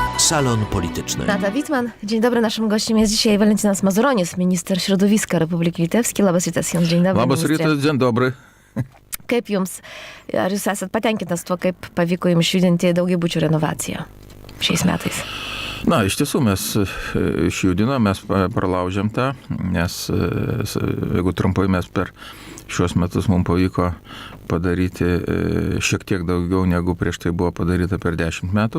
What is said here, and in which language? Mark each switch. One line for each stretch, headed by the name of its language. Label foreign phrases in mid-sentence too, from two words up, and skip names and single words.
Polish: Salon Polityczny. Nata Witman. Dzień dobry, naszym gościem jest dzisiaj Valentinas Mazuronis, minister środowiska Republiki Litewskiej.
Lithuanian: Labas rytas jums,
Polish: dzień dobry.
Lithuanian: Labas rytas,
Polish: dzień dobry.
Lithuanian: Kaip jums, ar jūs esat patenkintas tuo, kaip pavyko jums išjudinti daugiabučių renovaciją šiais metais? Na, iš tiesų mes išjudinom, mes pralaužėm tą, nes jeigu trumpai mes per šiuos metus mums pavyko padaryti šiek tiek daugiau negu prieš tai buvo padaryta per 10 metų.